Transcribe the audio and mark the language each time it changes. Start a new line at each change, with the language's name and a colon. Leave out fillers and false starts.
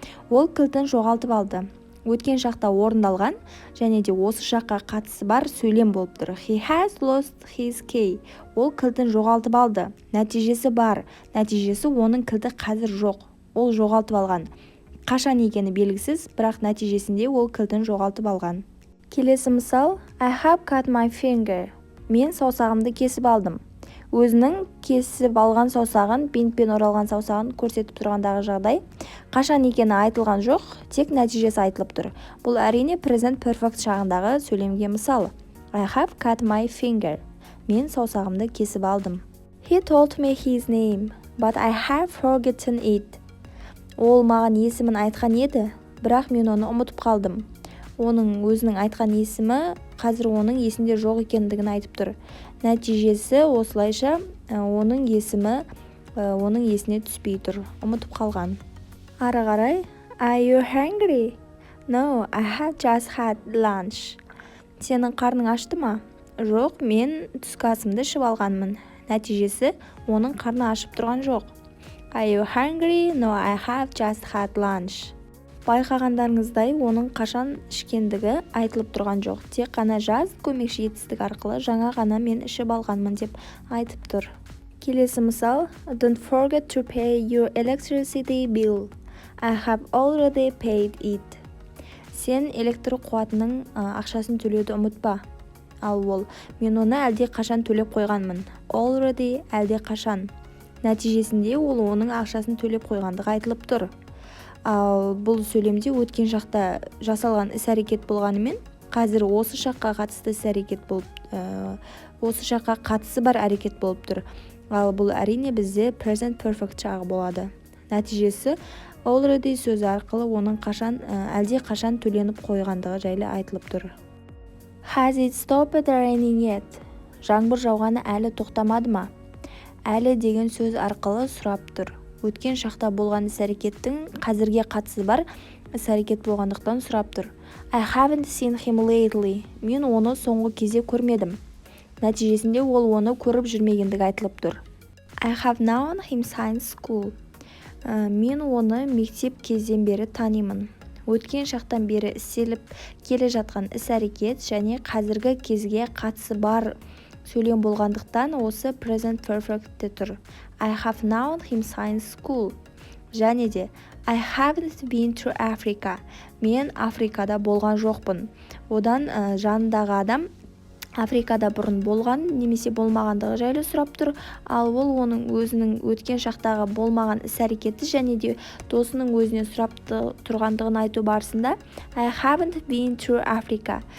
Kazakh: Ол кілтін жоғалтып алды. Өткен шақта орындалған және де осы шаққа қатысы бар сөйлем болып тұр.
English: He has lost his key.
Kazakh: Ол кілтін жоғалтып алды. Нәтижесі бар. Нәтижесі оның кілті қазір жоқ. Ол жоғалтып алған. Қашан екені белгісіз, бірақ нәтижесінде ол кілтін жоғалтып алған. Келесі мысал,
English: I have cut my finger.
Kazakh: Мен саусағымды кесіп алдым. Өзінің кесіп алған саусағын, бинтпен оралған саусағын көрсетіп тұрғандағы жағдай. Қашан екені айтылған жоқ, тек нәтижесі айтылып тұр. Бұл әрине present perfect шағындағы сөйлемге мысалы.
English: I have cut my finger.
Kazakh: Мен саусағымды кесіп алдым.
English: He told me his name, but I have forgotten it.
Kazakh: Ол маған есімін айтқан еді, бірақ мен оны ұмытып қалдым. Оның өзінің айтқан есімі қазір оның есінде жоқ екендігін айтып тұр. Нәтижесі осылайша оның есімі оның есіне түспей тұр, ұмытып қалған. Ары қарай,
English: Are you hungry? No, I have just had lunch.
Kazakh: Сенің қарның ашты ма? Жоқ, мен түскі асымды ішіп алғанмын. Нәтижесі оның қарны ашып тұрған жоқ.
English: Are you hungry? No, I have just had lunch.
Kazakh: Байқағандарыңыздай оның қашан ішкендігі айтылып тұрған жоқ. Тек қана just көмекші етістік арқылы жаңа ғана мен ішіп алғанмын деп айтып тұр. Келесі мысал,
English: Don't forget to pay your electricity bill. I have already paid it.
Kazakh: Сен электр қуатының ақшасын төлеуді ұмытпа. Ал ол, мен оны әлде қашан төлеп қойғанмын. Already әлде қашан. Нәтижесінде ол оның ақшасын төлеп қойғандығы айтылып тұр. Ал бұл сөйлемде өткен шақта жасалған іс-әрекет болғанымен, қазір осы шаққа қатысты іс-әрекет болып, осы шаққа қатысы бар әрекет болып тұр. Ал бұл әрине бізде present perfect шағы болады. Нәтижесі already сөзі арқылы оның қашан, әлде қашан төленіп қойғандығы жайлы айтылып тұр.
English: Has it stopped raining yet?
Kazakh: Жаңбыр жауғаны әлі тоқтамады ма? Әлі деген сөз арқылы сұрап тұр. Өткен шақта болған іс-әрекеттің қазірге қатысы бар іс-әрекет болғандықтан сұрап тұр.
English: I haven't seen him lately.
Kazakh: Мен оны соңғы кезде көрмедім. Нәтижесінде ол оны көріп жүрмегендігі айтылып тұр.
English: I have known him since school.
Kazakh: Мен оны мектеп кезден бері танимын. Өткен шақтан бері істеліп келе жатқан іс-әрекет және қазіргі кезге қатысы бар сөйлем болғандықтан осы present perfect'те тұр.
English: I have known him since school.
Kazakh: Және де
English: I haven't been to Africa.
Kazakh: Мен Африкада болған жоқпын. Одан жанындағы адам Африкада бұрын болған немесе болмағандығы жайлы сұрап тұр. Ал ол оның өзінің өткен шақтағы болмаған іс-әрекеті және де досының өзіне сұрап тұрғандығын айту барысында
English: I haven't been to Africa.